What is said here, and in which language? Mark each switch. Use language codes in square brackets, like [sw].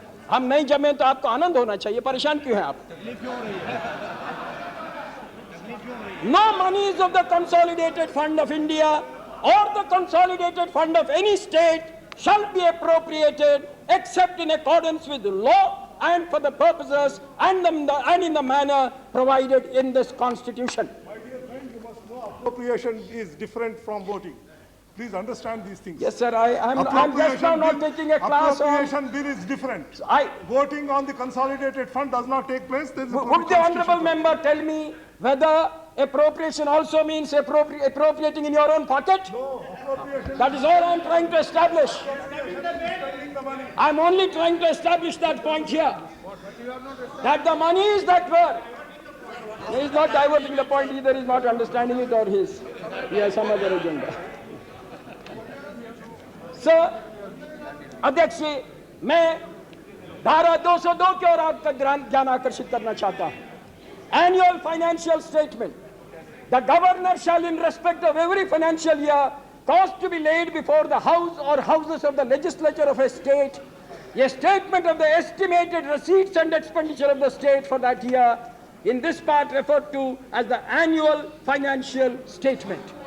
[hi] हम नहीं जमे तो आपको आनंद होना चाहिए. परेशान क्यों हैं आप? [en] No monies of the Consolidated Fund of India or the Consolidated Fund of any state shall be appropriated except in accordance with the law and for the purposes and in the manner provided in this Constitution. My dear friend, you must know appropriation is different from voting. Please understand these things. Yes, sir. I'm just now not taking a class on... Appropriation bill is different. Voting on the Consolidated Fund does not take place. Would the honourable member tell me whether appropriation also means appropriating in your own pocket? No, appropriation... That is all I'm trying to establish. I'm only trying to establish that point here. That the monies that were... He is not diverting the point, either he is not understanding it or he has some other agenda. [hi] Sir, अध्यक्ष जी, मैं धारा 202 की ओर आपका ध्यान आकर्षित करना चाहता हूं. [en] Annual financial statement The governor shall, in respect of every financial year, cause to be laid before the house or houses of the legislature of a state a statement of the estimated receipts and expenditure of the state for that year, in this part referred to as the annual financial statement.